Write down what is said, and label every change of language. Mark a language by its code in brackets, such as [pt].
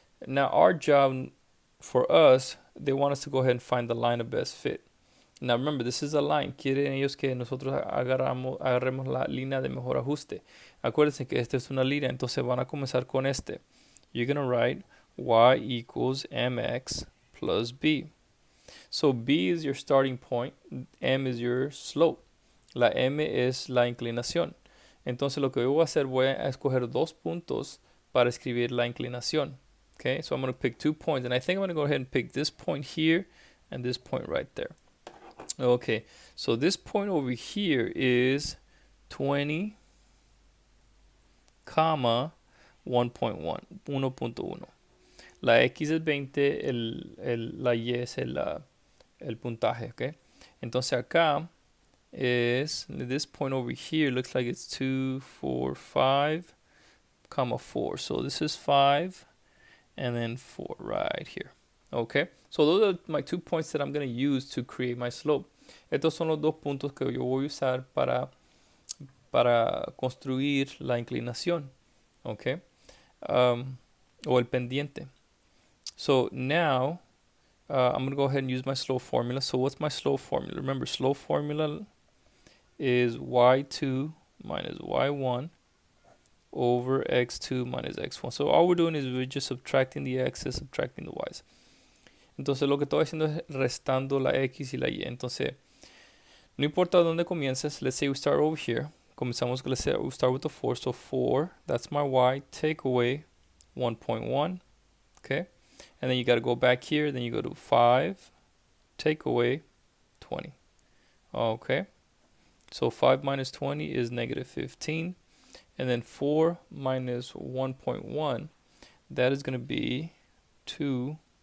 [en] Now our job for us, they want us to go ahead and find the line of best fit. Now remember, this is a line. [es] Quieren ellos que nosotros agarremos la línea de mejor ajuste. Acuérdense que esta es una línea, entonces van a comenzar con este. You're going to write y equals mx plus b. So b is your starting point, m is your slope. La m es la inclinación. Entonces lo que yo voy a hacer, voy a escoger dos puntos para escribir la inclinación. [en] Okay, so I'm going to pick 2 points, and I think I'm going to go ahead and pick this point here and this point right there. Okay, so this point over here is 20, comma 1.1, 1.1. [es] La X es 20, la Y es el puntaje, okay? Entonces acá [en] is, this point over here looks like it's 2, 4, 5, comma 4. So this is 5 and then 4 right here. Okay, so those are my 2 points that I'm going to use to create my slope. [es] Estos son los dos puntos que yo voy a usar para construir la inclinación. Okay, o el pendiente. [en] So now I'm going to go ahead and use my slope formula. So what's my slope formula? Remember, slope formula is y2 minus y1 over x2 minus x1. So all we're doing is we're just subtracting the x's, subtracting the y's. [es] Entonces lo que estoy haciendo es restando la x y la y. Entonces, no importa dónde comiences. [en] Let's say we start over here. [es] Comenzamos, [en] let's say we start with the 4. So 4, that's my y. Take away 1.1. Okay. And then you got to go back here. Then you go to 5. Take away 20. Okay. So 5 minus 20 is negative 15. And then 4 minus 1.1, that is going to be 2.9.